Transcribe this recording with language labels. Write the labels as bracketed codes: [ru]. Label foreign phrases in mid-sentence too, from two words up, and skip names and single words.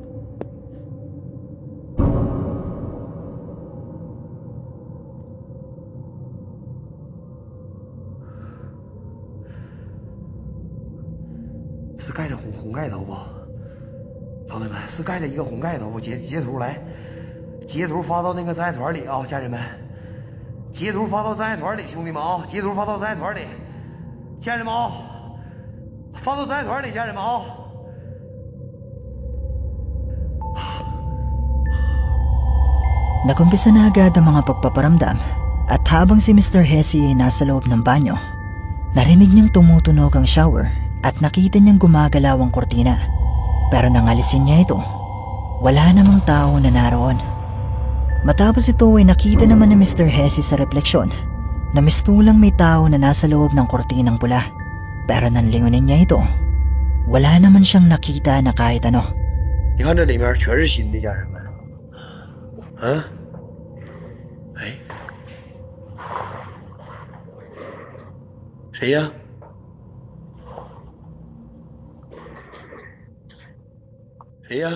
[zh] 是盖着红盖头不？老铁们，是盖着一个红盖头不？截图来，截图发到那个战团里啊，家人们。截图发到战爱团里，兄弟们啊！截图发到战爱团里，家人们啊！发到战爱团里，家人们啊！ [tl] Nagumpisa na agad ang mga pagpaparamdam at habang si Mr. Hesse ay nasa loob ng banyo, narinig niyang tumutunog ang shower at nakita niyang gumagalaw ang kortina. Pero nang alisin niya ito, wala namang tao na naroon. Matapos ito ay nakita naman ni Mr. Hesse sa refleksyon na mistulang may tao na nasa loob ng kortinang pula. Pero nang lingunin niya ito, wala naman siyang nakita na kahit ano. [zh] 你看这里面全是新的，家人们。啊？哎，谁呀？谁呀？